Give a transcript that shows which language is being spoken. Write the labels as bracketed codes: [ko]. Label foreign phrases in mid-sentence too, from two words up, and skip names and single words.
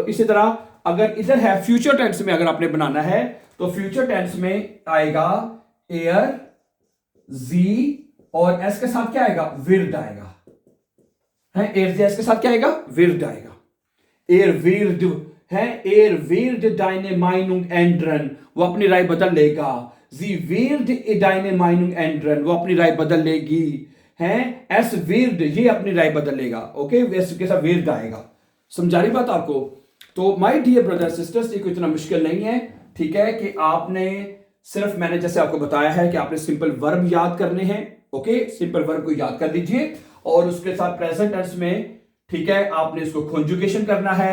[hi] इसी तरह अगर इधर है [en] future tense [hi] में, अगर आपने बनाना है तो [en] future tense [hi] में आएगा एयर, जी और एस के साथ क्या आएगा, विल्ड आएगा, है, एयर के साथ क्या आएगा, विर्ड आएगा। [de] er wird है, er wird deine Meinung ändern, [hi] वो अपनी राय बदल लेगा। [de] Sie wird deine Meinung ändern, [hi] वो अपनी राय बदल लेगी। है, [de] es wird, [hi] ये अपनी राय बदल लेगा। ओके, एस के साथ विर्ड आएगा। समझा रही बात आपको? तो [en] my dear brother sisters, [hi] ये कोई इतना मुश्किल नहीं है, ठीक है, कि आपने सिर्फ, मैंने जैसे आपको बताया है कि आपने [en] simple verb [hi] याद करने हैं। ओके, [en] simple verb [hi] को याद कर लीजिए और उसके साथ [en] present tense [hi] में, ठीक है, आपने इसको कॉन्जुगेशन करना है।